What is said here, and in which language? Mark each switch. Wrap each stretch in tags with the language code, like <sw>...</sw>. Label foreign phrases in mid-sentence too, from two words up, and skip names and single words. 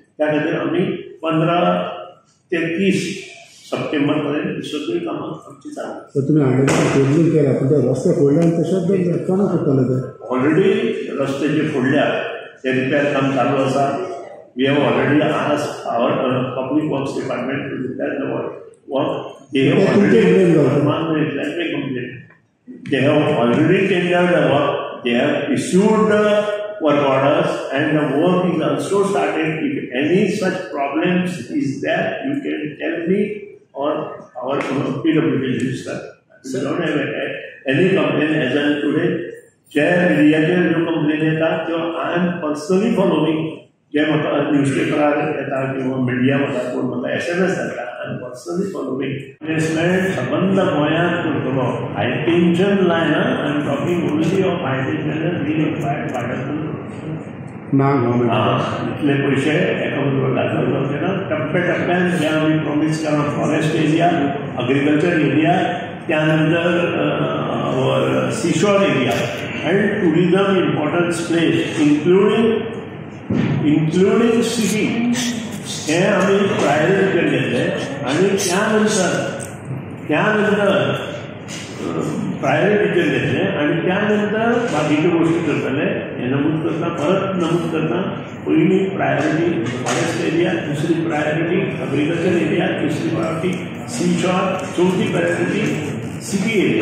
<kok>त्या खातीर आमी 15 ते 30 सप्टेंबरपर्यंत सगळी कामां आमची चालू. तर तुम्ही अंडरग्राउंड केबलिंग केला पण ते रस्ते फोडले आणि तशेंच दवरले कोणा करतले ते? ऑलरेडी रस्ते जे फोडल्यात ते रिपेर काम चालू आसा.</kok> <en>We have already asked our Public Works Department to repair the work. They have already complained. They have already tendered the work. They have issued the work orders, and the work is also started. If any such problems is there, you can tell me or our PWD register. We don't have any complaint as of today. Chair area</en> <kok>जो complaint येतात तो</kok> <en>I am personally following. जे म्हाका न्यूजपेपरार येता किंवा मिडियामध्ये कोण म्हाका SMS धाडटा I am personally following.</en> <kok>इन्व्हेस्टमेंट सबंद गोंयांत करतलो.</kok> <en>high tension</en> <kok>लायना.</kok> <en>I am talking only of high tension</en> <kok>ना गव्हर्मेंट इतले पयशे एका बरोबर घातले जावचे ना. टप्प्याटप्प्यान जे आमी प्रॉमिस केला</kok> <en>forest area, agriculture area,</en> <kok>त्यानंतर</kok> <en>seashore area and tourism importance place including city</en> <kok>हे आम्ही प्रायोरिटी केलेले आणि त्यानंतर प्रायोरिटी केलेले आणि त्यानंतर बाकीच्या गोष्टी करतले. हे नमूद करता परत नमूद करता पहिली प्रायोरिटी</kok> <en>forest area,</en> <kok>दुसरी प्रायोरिटी</kok> <en>agriculture area,</en> <kok>तिसरी प्रायोरिटी सीशॉर, चौथी प्रायोरिटी</kok> <en>city area.</en>